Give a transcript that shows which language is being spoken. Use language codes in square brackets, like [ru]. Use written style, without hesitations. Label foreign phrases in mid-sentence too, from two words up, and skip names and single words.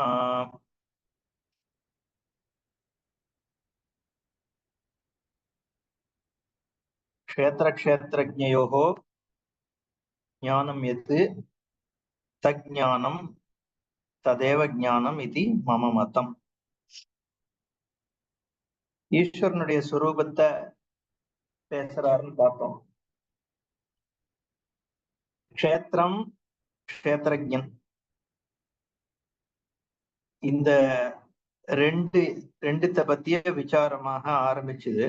[sa] क्षेत्रक्षेत्रज्ञयोः ज्ञानं यत् तज्ज्ञानं तदेव ज्ञाனம் इति मम மதம். [ta] ஈஸ்வரனுடைய சுரூபத்தை பேசுறாருன்னு பார்த்தோம். க்ஷேத்திரம், க்ஷேத்திரஜன், இந்த ரெண்டுத்தை பத்திய விசாரமாக ஆரம்பிச்சது.